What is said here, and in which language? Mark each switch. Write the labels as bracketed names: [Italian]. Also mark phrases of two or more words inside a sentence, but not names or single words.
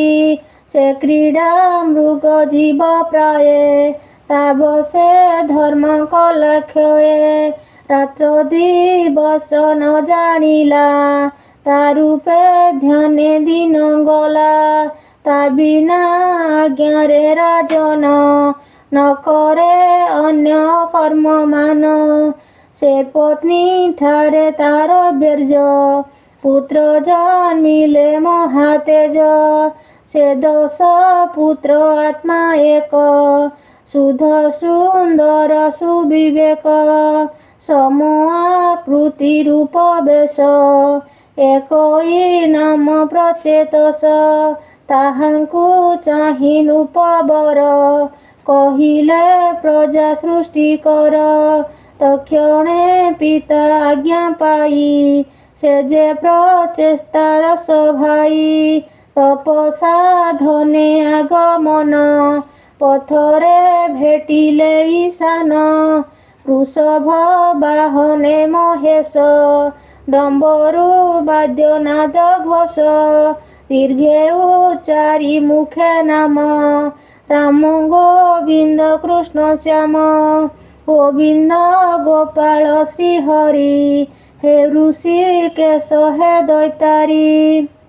[Odia] ସେ କ୍ରୀଡ଼ା ମୃଗ ଜୀବ ପ୍ରାୟେ ତା ବସେ ଧର୍ମ କଲା କ୍ଷୟେ ରାତ୍ର ଦିବସ ନ ଜାଣିଲା ତା ରୂପେ ଧ୍ୟାନେ ଦିନ ଗଲା ତା ବିନା ଆଜ୍ଞାରେ ରାଜନ ନ କରେ ଅନ୍ୟ କର୍ମମାନ ସେ ପତ୍ନୀ ଠାରେ ତାର ବୀର୍ଯ୍ୟ ପୁତ୍ର ଜନ୍ମିଲେ ମହାତେଜ ସେ 10 ପୁତ୍ର ଆତ୍ମା ଏକ ସୁଧ ସୁନ୍ଦର ସୁବିବେକ ସମ ଆକୃତି ରୂପ ବେଶ ଏକଇ ନାମ ପ୍ରଚେତସ ତାହାଙ୍କୁ ଚାହି ନୃପବର କହିଲେ ପ୍ରଜା ସୃଷ୍ଟି କର ତକ୍ଷଣେ ପିତା ଆଜ୍ଞା ପାଇ ସେ ଯେ ପ୍ରଚେଷ୍ଟାର ସଭାଇ ତପସା ଧନେ ଆଗମନ ପଥରେ ଭେଟିଲେ ଈଶାନ ବୃଷଭ ବାହନେ ମହେଶ ଡମ୍ବରୁ ବାଦ୍ୟନାଦ ଘୋଷ ଦୀର୍ଘେ ଉଚ୍ଚାରି ମୁଖେ ନାମ ରାମ ଗୋବିନ୍ଦ କୃଷ୍ଣ ଶ୍ୟାମ ଗୋବିନ୍ଦ ଗୋପାଳ ଶ୍ରୀହରି ହେ ଋଷିକେଶ ହେ ଦୈତାରି